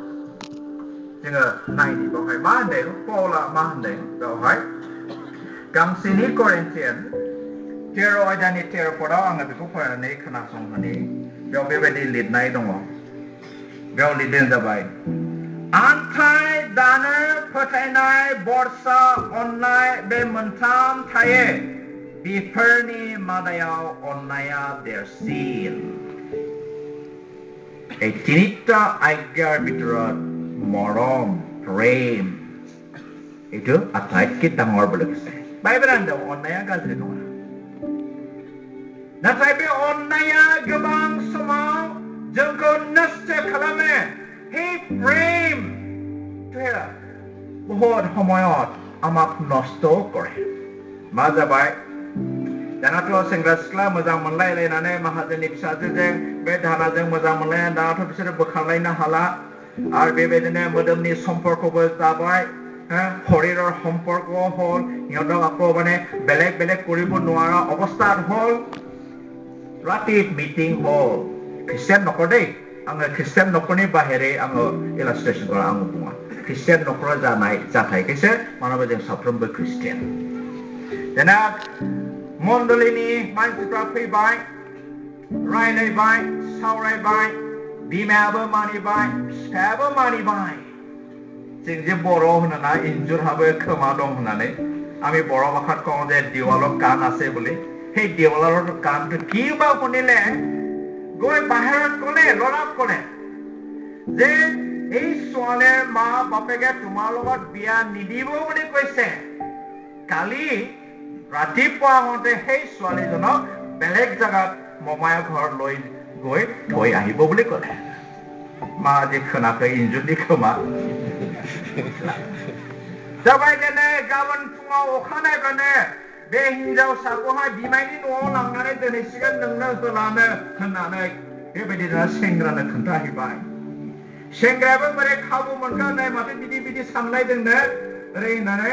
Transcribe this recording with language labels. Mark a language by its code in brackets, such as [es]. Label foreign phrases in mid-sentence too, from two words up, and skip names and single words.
[brx] जोङो नायनि बेवहाय मा होनदों पौला मा होनदों बेवहाय गांसेनि करिन्थियान 13 अध्यायनि 13 पदआव आङो बेखौ फरायनानै खोनासंनानै बेयाव बेबायदि लिरनाय दङ बेयाव लिरदों जाबाय आन्थाय दानो फोथायनाय बरसा अननाय बे मोनथाम थायो बेफोरनि मादायाव अननाया देरसिन [as] এই তিনিটা आज्ञाৰ ভিতৰত মৰম প্ৰেম এইটো আটাইতকৈ ডাঙৰ বুলি কৈছে [brx] बाइबेलाव अननाया गाज्रि नङा नाथाय बे अननाया गोबां समाव जोंखौ नष्ट खालामो [as] সেই প্ৰেম बहुत সময়ত আমাক নষ্ট কৰে [brx] मा जाबाय दानाथ' सेंग्रा सिख्ला मोजां मोनलायलायनानै माहाजोननि फिसाजोजों बे धानाजों मोजां मोनलायनानै दानाथ' बिसोरो बोखारलायनो हाला आरो बेबायदिनो मोदोमनि सम्पर्कबो जाबाय [as] শৰীৰৰ সম্পৰ্ক হল সিহঁতক আকৌ মানে বেলেগ বেলেগ কৰিব নোৱাৰা অৱস্থাত হল ৰাতি মিটিং হল খ্ৰীষ্টিয়ান নকৰে দেই [brx] आङो ख्रिस्टियान न'खरनि बाहेरै आङो इलास्ट्रेसन কৰা आङो बुङा ख्रिस्टियान न'खराव जानाय जाथायखौसो मानोबा जों साफ्रोमबो ख्रिस्टियान दाना मण्डलीनि मानसिफ्रा फैबाय रायलायबाय सावरायबाय बिमायाबो मानिबाय फिसायाबो मानिबाय जों जे बर' होनोना इन्जुरहाबो खोमा दं होननानै [as] আমি बर' ভাষাত কওঁ যে দেৱালত কাণ আছে বুলি সেই দেৱালৰ কাণটো কিবা শুনিলে গৈ বাহিৰত ক'লে ল'ৰাক ক'লে যে এই ছোৱালীৰ মা বাপেকে তোমাৰ লগত বিয়া নিদিব বুলি কৈছে কালি ৰাতিপুৱা হওঁতে সেই ছোৱালীজনক বেলেগ জাগাত মমায়া ঘৰ লৈ গৈ থৈ আহিব বুলি ক'লে মা যে [brx] खोनाखै इन्जुरनि खोमा जाबाय देने गाबोन फुङाव अखानायबानो बे हिनजावसाखौहाय बिमायनि न'आव लांनानै दोनहैसिगोन नोंनो होलानो होननानै बेबायदिनो सेंग्रानो खोन्थाहैबाय सेंग्रायाबो बोरै खाबु मोनगोन नै माथो बिदि बिदि सानलायदोंनो ओरै होननानै